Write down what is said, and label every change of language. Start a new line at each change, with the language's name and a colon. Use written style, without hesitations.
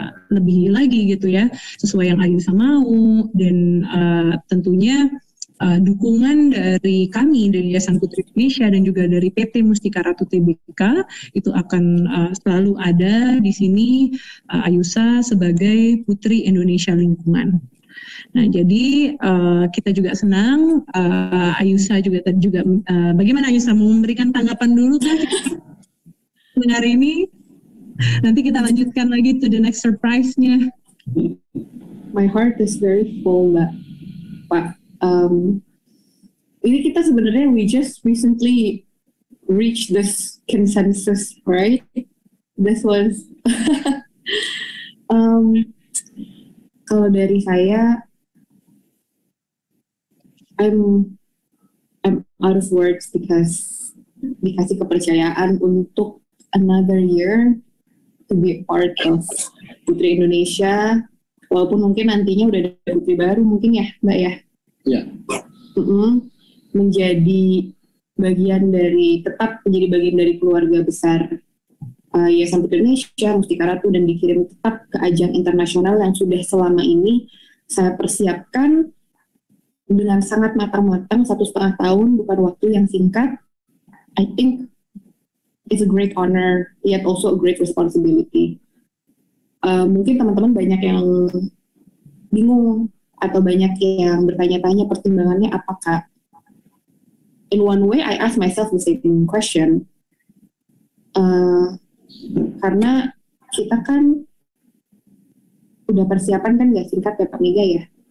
Indonesian: lebih lagi gitu ya, sesuai yang Ayusa mau, dan tentunya dukungan dari kami dari Yayasan Putri Indonesia dan juga dari PT Mustika Ratu Tbk itu akan selalu ada di sini, Ayusa sebagai Putri Indonesia Lingkungan. Nah, jadi kita juga senang, Ayusa juga bagaimana Ayusa mau memberikan tanggapan dulu kan hari ini? Nanti kita lanjutkan lagi
English: to the next surprise-
Indonesian: nya.
English: My heart is very full, Mbak. Pak.
Indonesian: Ini kita sebenarnya
English: we just recently reached this consensus, right? This was
Indonesian: kalau dari saya,
English: I'm out of words because
Indonesian: dikasih kepercayaan untuk
English: another year to be part of
Indonesian: Putri Indonesia, walaupun mungkin nantinya udah ada putri baru mungkin ya, Mbak ya. Ya. Menjadi bagian dari keluarga besar Yayasan Putri Indonesia, Mustika Ratu, dan dikirim tetap ke ajang internasional yang sudah selama ini saya persiapkan dengan sangat matang-matang 1,5 tahun, bukan waktu yang singkat.
English: I think it's a great honor, yet also a great responsibility.
Indonesian: Mungkin teman-teman banyak yang bingung atau banyak yang bertanya-tanya pertimbangannya apakah.
English: In one way, I ask myself the same question.
Indonesian: Karena kita kan udah persiapan kan gak singkat ya Pak Mega ya.